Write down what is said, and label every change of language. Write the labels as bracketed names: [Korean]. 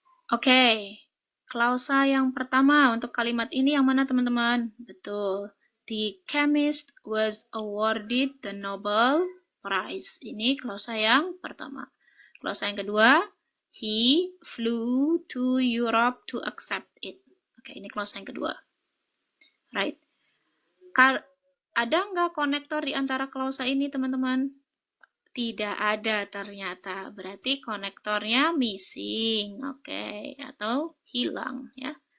[Indonesian] Oke, klausa yang pertama untuk kalimat ini yang mana, teman-teman? Betul. [English] The chemist was awarded the Nobel Prize. [Indonesian] Ini klausa yang pertama. Klausa yang kedua, [English] he flew to Europe to accept it. [Indonesian] Oke, ini klausa yang kedua. Right. Ada nggak konektor di antara klausa ini, teman-teman? Tidak ada ternyata. Berarti konektornya missing, oke, atau hilang ya.